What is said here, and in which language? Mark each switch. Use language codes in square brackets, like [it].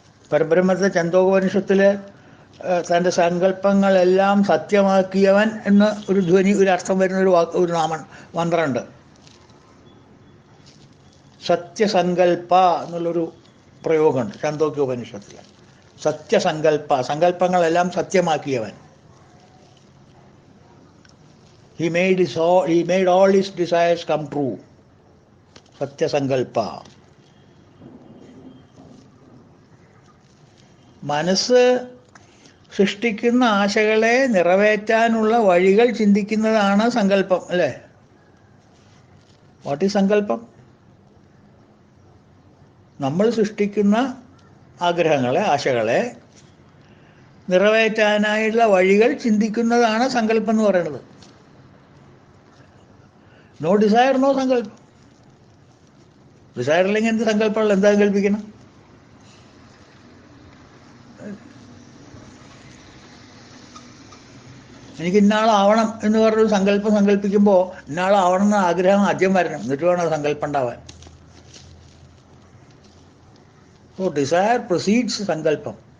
[ml] പരബ്രഹ്മത്തെ ചന്തോപനിഷത്തിൽ തൻ്റെ സങ്കല്പങ്ങളെല്ലാം സത്യമാക്കിയവൻ എന്ന് ഒരു ധ്വനി, ഒരു അർത്ഥം വരുന്ന ഒരു മന്ത്രമുണ്ട്. സത്യസങ്കല്പ എന്നുള്ളൊരു പ്രയോഗമുണ്ട് ചാന്തോക്യോപനിഷത്തിൽ. സത്യസങ്കല്പ, സങ്കല്പങ്ങളെല്ലാം സത്യമാക്കിയവൻ. [en] He made all his desires come true. [ml] സത്യസങ്കല്പ. മനസ്സ് സൃഷ്ടിക്കുന്ന ആശകളെ നിറവേറ്റാനുള്ള വഴികൾ ചിന്തിക്കുന്നതാണ് സങ്കല്പം, അല്ലേ? [en] what is [ml] സങ്കല്പം? നമ്മൾ സൃഷ്ടിക്കുന്ന ആഗ്രഹങ്ങളെ, ആശകളെ നിറവേറ്റാനായുള്ള വഴികൾ ചിന്തിക്കുന്നതാണ് സങ്കല്പം എന്ന് പറയുന്നത്. [en] no desire, no [ml] സങ്കല്പം. ഡിസയർ ഇല്ലെങ്കിൽ എന്ത് സങ്കല്പമുള്ള, എന്താ സങ്കല്പിക്കണം? എനിക്ക് ഇന്നാളാവണം എന്ന് പറഞ്ഞൊരു സങ്കല്പം സങ്കല്പിക്കുമ്പോൾ ഇന്നാളാവണം എന്ന ആഗ്രഹം ആദ്യം വരണം, എന്നിട്ട് വേണം സങ്കല്പം ഉണ്ടാവാൻ. [en] So desire precedes സങ്കല്പം.